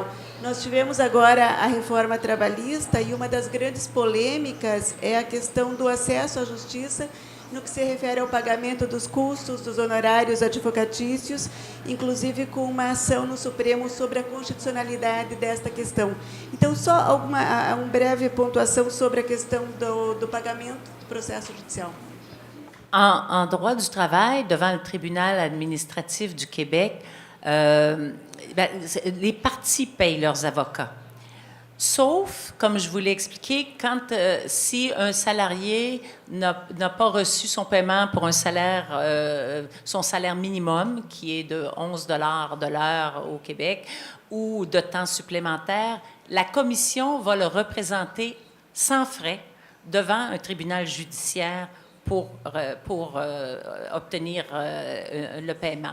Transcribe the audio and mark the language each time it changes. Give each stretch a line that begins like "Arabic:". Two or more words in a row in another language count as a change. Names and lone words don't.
Portuguese: Nós tivemos agora a reforma trabalhista e uma das grandes polêmicas é a questão do acesso à justiça no que se refere ao pagamento dos custos, dos honorários advocatícios, inclusive com uma ação no Supremo sobre a constitucionalidade desta questão. Então, só uma breve pontuação sobre a questão do pagamento do processo judicial.
French: En droit du travail, devant le tribunal administratif du Québec, les parties payent leurs avocats. Sauf, comme je vous l'ai expliqué, si un salarié n'a pas reçu son paiement pour son salaire minimum, qui est de 11 $ de l'heure au Québec, ou de temps supplémentaire, la commission va le représenter sans frais devant un tribunal judiciaire pour obtenir le paiement.